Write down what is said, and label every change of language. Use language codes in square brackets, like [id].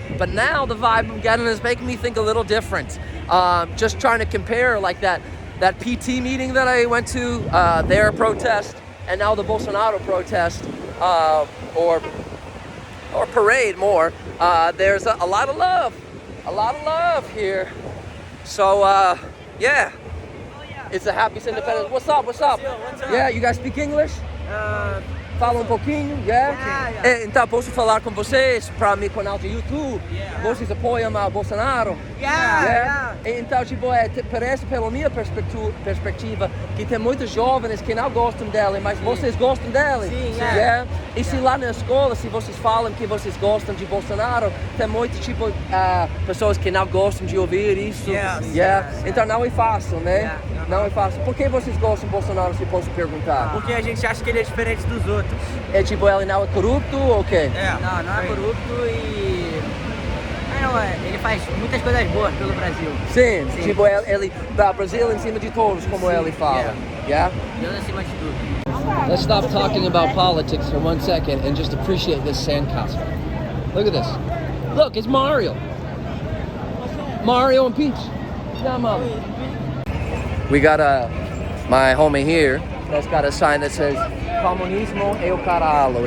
[en] But now the vibe I'm getting is making me think a little different. Just trying to compare like that PT meeting that I went to, their protest, and now the Bolsonaro protest, or parade more. There's a lot of love here. So yeah, it's a happy independence. What's up? Yeah, you guys speak English? [pt] Fala um pouquinho, yeah? Então, posso falar com vocês para meu canal de YouTube? Vocês apoiam o Bolsonaro? Então, tipo, parece, pela minha perspectiva, que tem muitos jovens que não gostam dele, mas vocês gostam dele? Sim, [en] yeah? [pt] E se lá na escola, se vocês falam que vocês gostam de Bolsonaro, tem muito, tipo, pessoas que não gostam de ouvir isso? Então, não é fácil, né? Não é fácil. Por que vocês gostam de Bolsonaro, se posso perguntar? Porque a gente acha que ele é diferente dos outros. É tipo, ele não é corrupto ou o quê? Não é corrupto e... ele faz muitas coisas boas pelo Brasil. Sim. Tipo, ele dá Brasil em cima de todos, como ele fala. [en] Yeah? [pt] Deus acima de tudo. [en] Let's stop talking about politics for 1 second and just appreciate this sandcastle. Look at this. Look, it's Mario. Mario and Peach. Yeah, Mom. We got my homie here that's got a sign that says [pt] Comunismo é o caralho.